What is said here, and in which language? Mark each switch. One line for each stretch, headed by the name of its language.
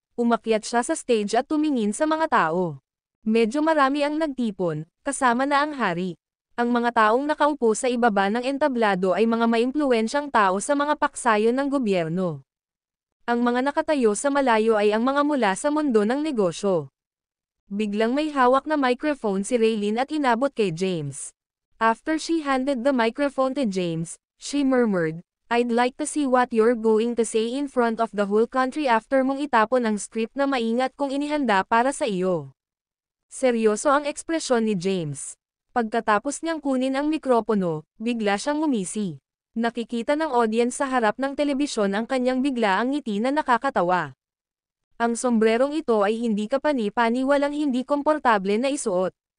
Filipino: Umakyat siya sa stage at tumingin sa mga tao. Medyo marami ang nagtipon, kasama na ang hari. Ang mga taong nakaupo sa ibaba ng entablado ay mga maimpluwensyang tao sa mga paksayon ng gobyerno. Ang mga nakatayo sa malayo ay ang mga mula sa mundo ng negosyo. Biglang may hawak na microphone si Raylene at inabot kay James.
English: After she handed the microphone to James, she murmured, "I'd like to see what you're going to say in front of the whole country after
Filipino: mong itapon ang script na maingat kong inihanda para sa iyo." Seryoso ang ekspresyon ni James. Pagkatapos niyang kunin ang mikropono, bigla siyang ngumisi. Nakikita ng audience sa harap ng telebisyon ang kanyang biglaang ngiti na nakakatawa. Ang sombrerong ito ay hindi ka pani-paniwalang hindi komportable na isuot.